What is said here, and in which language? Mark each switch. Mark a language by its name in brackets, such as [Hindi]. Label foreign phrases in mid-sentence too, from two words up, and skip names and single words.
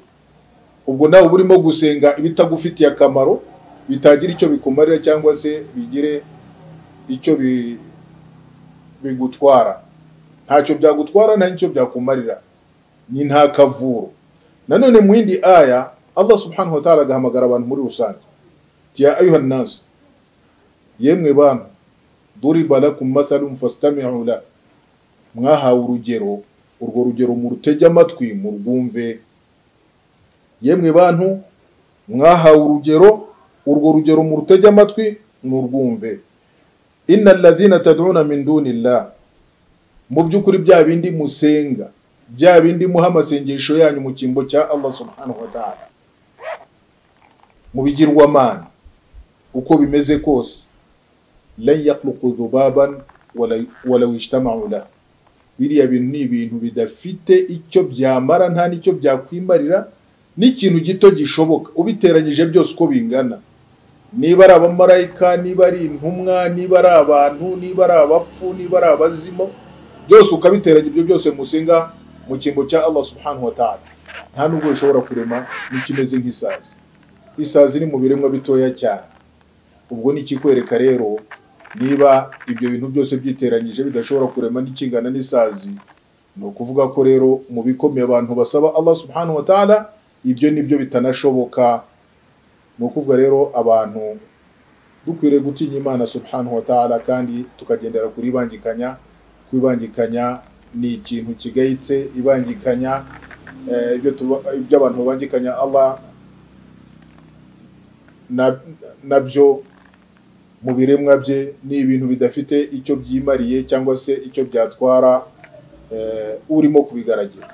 [Kinyarwanda] Ubwo nawe burimo gusenga ibitagufitiye akamaro, bitagira icyo bikumarira cyangwa se bigire icyo bigutwara. Ntacyo byagutwara, nta icyo byakumarira, ni nta kavuro. Nanone mu yindi aya Allah [Arabic] سبحانه وتعالى [Kinyarwanda] agahamagara abantu muri rusange, [Arabic] يا أيها الناس, [Kinyarwanda] yemwe bantu, [Arabic] ضرب لكم مثل فاستمعوا له, [Kinyarwanda] mwahawe urugero, urwo rugero murutege amatwi murwumve. Yemwe bantu, mwahawe urugero, urwo rugero murutege amatwi murwumve. [Arabic] إن الذين تدعون من دون الله, [Kinyarwanda] mu byukuri bya bindi musenga, bya bindi muha amasengesho yanyu mu kimbo cya Allah [Arabic] سبحانه وتعالى, [Kinyarwanda] mu bigirwamana uko bimeze kose, [Arabic] لن يخلقوا ذبابا ولو اجتمعوا له, [Kinyarwanda] biriya bintu ni ibintu bidafite icyo byamara, nta nicyo byakwimarira, n'ikintu gito gishoboka ubiteranyije byose uko bingana. Niba ari abamarayika, niba ari intumwa, niba ari abantu, niba ari abapfu, niba ari abazimo, byose ukabiteranya ibyo byose musenga mu kimbo cya Allah [Arabic] سبحانه وتعالى, [Kinyarwanda] nta nubwo bishobora kurema n'ikimeze nk'isazi. Isazi ni mu biremwa bitoya cyane. Ubwo ni ikikwereka rero, niba ibyo bintu byose byiteranyije bidashobora kurema n'ikingana n'isazi, ni ukuvuga ko rero mu bikomeye abantu basaba Allah [Arabic] سبحانه وتعالى, [Kinyarwanda] ibyo nibyo bitanashoboka. Ni ukuvuga rero abantu dukwiriye gutinya Imana [Arabic] سبحانه وتعالى, [Kinyarwanda] kandi tukagendera kuri ibangikanya. Kwibangikanya ni ikintu kigayitse. Ibangikanya ibyo abantu babangikanya Allah nabyo mu biremwa bye ni ibintu bidafite icyo byimariye cyangwa se icyo byatwara urimo kubigaragira.